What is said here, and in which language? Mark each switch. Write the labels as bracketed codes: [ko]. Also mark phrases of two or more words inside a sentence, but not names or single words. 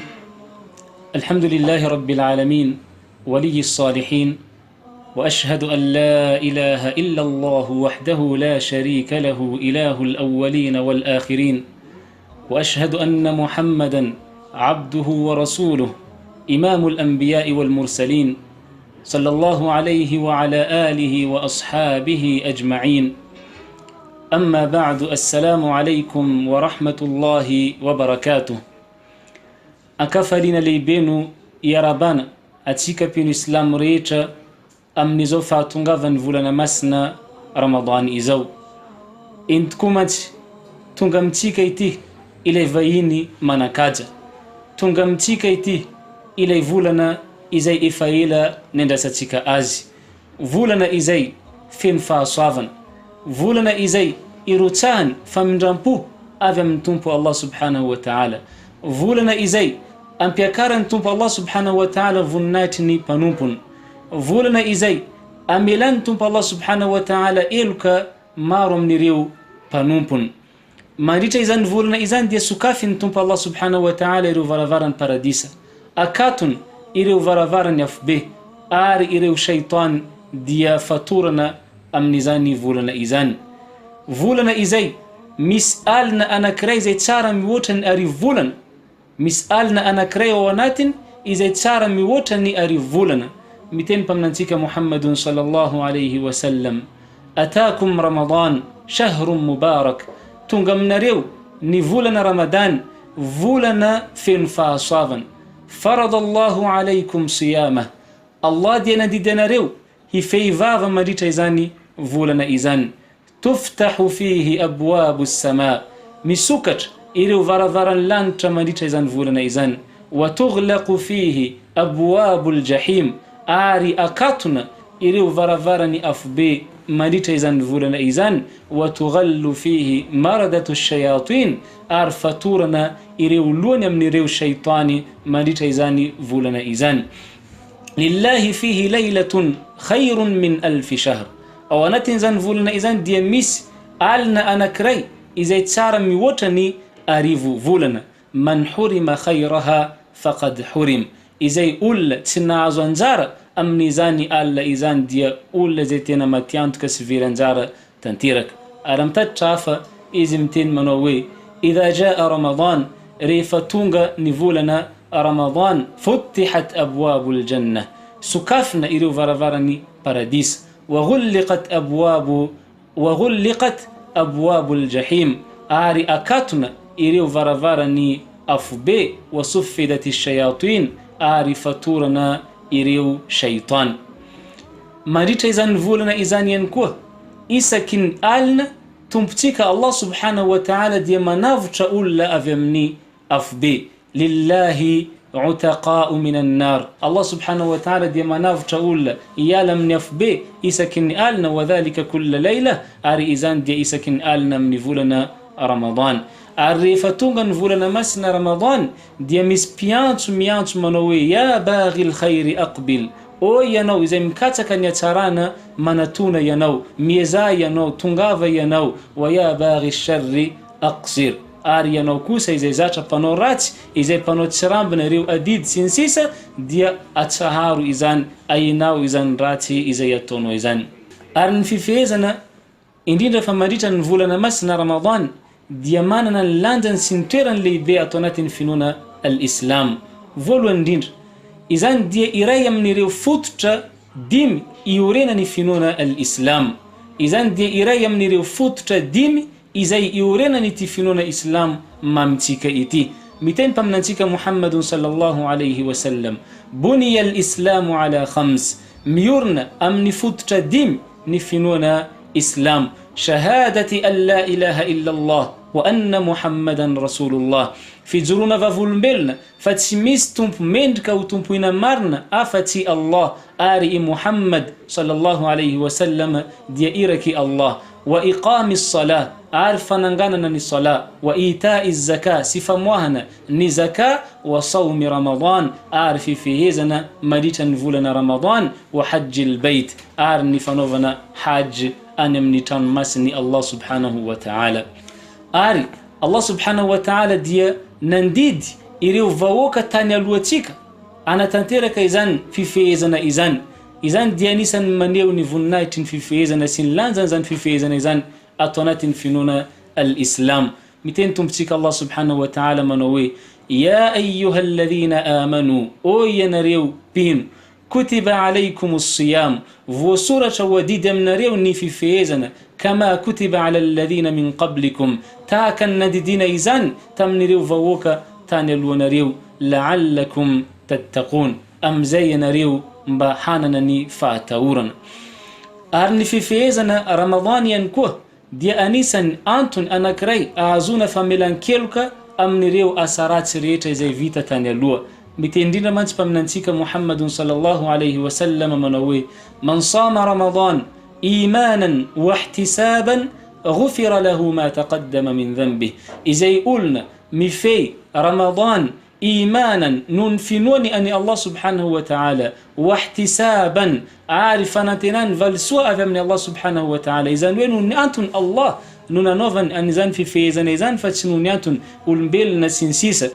[ar] الحمد لله رب العالمين ولي الصالحين، وأشهد أن لا إله إلا الله وحده لا شريك له إله الأولين والآخرين، وأشهد أن محمدا عبده ورسوله إمام الأنبياء والمرسلين، صلى الله عليه وعلى آله وأصحابه أجمعين. أما بعد، السلام عليكم ورحمة الله وبركاته. [mg] Akafalina leibeno iarabana atsika pino Islam rehetra amin'izao fahatongavan'ny volana masina Ramadan izao. Entikomatsy tonga amitsika ity ilay vahiny manakaja, tonga amitsika ity ilay volana izay efa ela nendrasantsika azy, volana izay feno fahasoavana, volana izay irotsahany famindram-po avy amin'ny Tompo Allah [ar] سبحانه وتعالى, [mg] volana izay ampiakarany Tompo Allah [ar] سبحانه وتعالى [mg] voninahitry ny mpanompony, volana izay amelany Tompo Allah [ar] سبحانه وتعالى [mg] eloka maro amin'ireo mpanompony. Mandritra izany volana izany dia sokafiny Tompo Allah [ar] سبحانه وتعالى [mg] ireo varavaran'ny paradisa, akatony ireo varavaran'ny afobe, ary ireo shaitan dia fatorana amin'izany volana izany. Volana izay misy alina anankiray izay tsara mihoatra ny arivo volana, misy alina anankiray ao anatiny izay tsara mihoatra ny arivo volana. Miteny mpaminantsika [ar] محمد صلى الله عليه وسلم أتاكم رمضان شهر مبارك, [mg] tonga aminareo ny volana Ramadan, volana feno fahasoavana. [ar] فرض الله عليكم صيامه, [mg] Allah dia nandidy anareo hifehivava mandritra izany volana izany. [ar] تفتح فيه أبواب السماء, [mg] misokatra ireo varavaran'ny lanitra mandritra izany volana izany. [ar] وتغلق فيه أبواب الجحيم, [mg] ary akatona ireo varavaran'ny afobe mandritra izany volana izany. [ar] وتغل فيه مردة الشياطين, [mg] ary fatorana ireo lohany amin'ireo shaitani mandritra izany volana izany. [ar] لله فيه ليلة خير من ألف شهر, [mg] ao anatin'izany volana izany dia misy alina anankiray izay tsara mihoatra ny arivo volana. [ar] من حرم خيرها فقد حرم, [mg] izay olona tsy nahazo anjara amin'izany alina izany dia olona izay tena matiantoka sy very anjara tanteraka. Ary mitatitra hafa izy miteny manao hoe, [ar] إذا جاء رمضان, [mg] rehefa tonga ny volana Ramadan, [ar] فتحت أبواب الجنة, [mg] sokafina ireo varavaran'ny paradisa. [ar] وغلقت أبواب الجحيم, [mg] ari akatuna ireo varavaran'ny afobe. [ar] وصفدت الشياطين, [mg] ari fatorana ireo shaitan. Mandritra izany volana izany ihany koa, isaky alina tompontsika Allah [ar] سبحانه وتعالى [mg] dia manavotra olona avy amin'ny afobe. [ar] لله عتقاء من النار, [mg] Allah [ar] سبحانه وتعالى [mg] dia manavotra olona iala amin'ny afobe isaky ny alina. [ar] وذلك كل ليلة, [mg] ary izany dia isaky ny alina amin'ny volana Ramadan. Ary rehefa tonga ny volana masina Ramadan dia misy mpiantso miantso manao hoe, [ar] يا باغي الخير أقبل, [mg] o ianao izay mikatsaka ny atsarana manatona ianao, mieza ianao, tongava ianao. [ar] ويا باغي الشر أقصر, [mg] ary ianao kosa izay zatra mpanao ratsy, izay mpanao tsirambina ireo adidy sy ny sisa, dia atsaharo izany, ainao izany ratsy izay ataonao izany. Ary ny fifehezana indrindra fa mandritra ny volana masina Ramadan dia manana ny lanjany sy ny toerany lehibe atao anatin'ny finoana al-Islam. Voalohany indrindra, izany dia iray amin'ireo fototra dimy iorenany finoana al-Islam. Izany dia iray amin'ireo fototra dimy izay iorenany ity finoana Islam mamitsika ity. Miteny mpaminantsika [ar] محمد صلى الله عليه وسلم بني الإسلام على خمس, [mg] miorna amin'ny fototra dimy ny finoana Islam. [ar] شهادة أن لا إله إلا الله وأن محمدا رسول الله. [mg] Fijorona vavolombelona fa tsy misy tompo mendrika ho tompoina marina afa-tsy Allah ary i Muhammad [ar] صلى الله عليه وسلم [mg] dia iraky Allah. [ar] وإقام الصلاة [mg] ary fananganana ny sala, [ar] وإيتاء الزكاة [mg] sy famoahana ny zaka, [ar] وصوم رمضان [mg] ary fifehezana mandritra ny volana ramadan, [ar] وحج البيت [mg] ary ny fanaovana hajj any amin'ny tranomasiny Allah [ar] سبحانه وتعالى. [mg] Ary Allah [ar] سبحانه وتعالى [mg] dia nandidy ireo vahoaka tany alohantsika anatanteraka izany fifehezana izany. Izany dia anisan'ny maneho ny voninahitry ny fifehezana sy ny lanjany zany fifehezana izany ato anatin'ny finoana al-Islam. Miteny tompontsika Allah [ar] سبحانه وتعالى [mg] manao hoe: [ar] يا أيها الذين آمنوا, [mg] o ianareo mpino, [ar] كتب عليكم الصيام, [mg] voasoratra ho adidy aminareo ny fifehezana, [ar] كما كتب على الذين من قبلكم, [mg] tahaka ny nadidina izany tamin'ireo vahoaka tany alohanareo, [ar] لعلكم تتقون, [mg] amizay ianareo mba hanana ny fahatahorana. Ary ny fifehezana Ramadan ihany koa dia anisan'ny antony anankiray ahazona famelan-keloka amin'ireo asa ratsy rehetra izay vita tany aloha. Miteny indrindra mantsy mpaminantsika Muhammadun [ar] صلى الله عليه وسلم [mg] manao hoe: [ar] من صام رمضان إيمانا واحتسابا غفر له ما تقدم من ذنبه. [mg] Izay olona mifehy Ramadan imanan nun finoany ani Allah [ar] سبحانه وتعالى, واحتسابا [mg] ary fanantenany valisoa avy amin'ny Allah [ar] سبحانه وتعالى. [mg] Izany hoe nun antony Allah no nanaovany an'izany fifehezana izany fa tsy nun antony olombelona sy ny sisa.